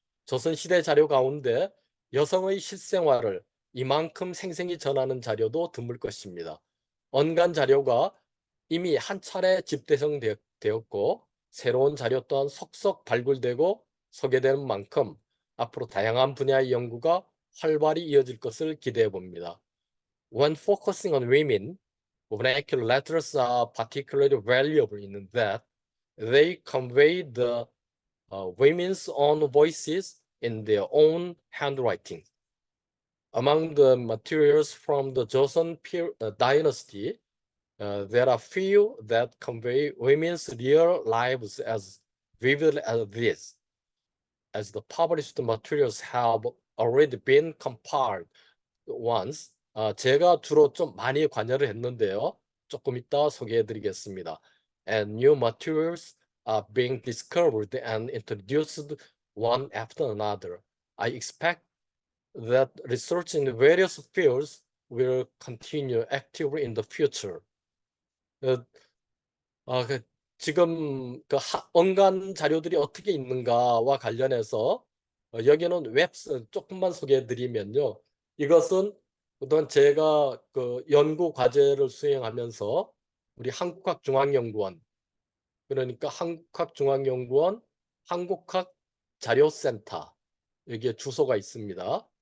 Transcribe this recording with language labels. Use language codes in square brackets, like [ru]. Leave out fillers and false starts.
[ko] 조선시대 자료 가운데 여성의 실생활을 이만큼 생생히 전하는 자료도 드물 것입니다. 언간 자료가 이미 한 차례 집대성되었고 새로운 자료 또한 속속 발굴되고 소개되는 만큼 앞으로 다양한 분야의 연구가 활발히 이어질 것을 기대해 봅니다. [en] When focusing on women, vernacular letters are particularly valuable in that they convey the women's own voices in their own handwriting. Among the materials from the Joseon dynasty, there are few that convey women's real lives as vividly as this, as the published materials have already been compiled once. [ko] 제가 주로 좀 많이 관여를 했는데요. 조금 이따 소개해 드리겠습니다. [en] And new materials are being discovered and introduced one after another. I expect that research in various fields will continue actively in the future. [ko] 지금 그 언간 자료들이 어떻게 있는가와 관련해서 여기는 조금만 소개해 드리면요. 이것은 그동안 제가 그 연구 과제를 수행하면서 우리 한국학중앙연구원, 그러니까 한국학중앙연구원 한국학 자료센터, 여기에 주소가 있습니다.